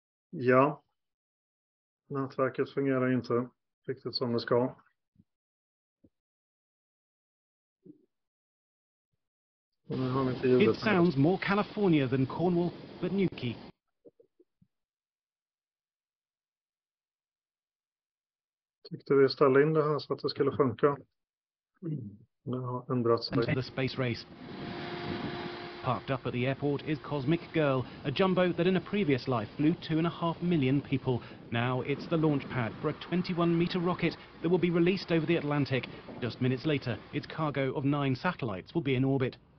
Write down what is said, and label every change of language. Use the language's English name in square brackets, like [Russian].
[Swedish] Ja. Nätverket fungerar inte riktigt som det ska. [English] It sounds more California than Cornwall, but Newquay. [Swedish] Tyckte vi ställde in det här så att det skulle funka. Det har ändrat sig. [English] The space race. Parked up at the airport is Cosmic Girl, a jumbo that in a previous life flew 2.5 million people. Now it's the launch pad for a 21-meter rocket that will be released over the Atlantic. Just minutes later, its cargo of 9 satellites will be in orbit.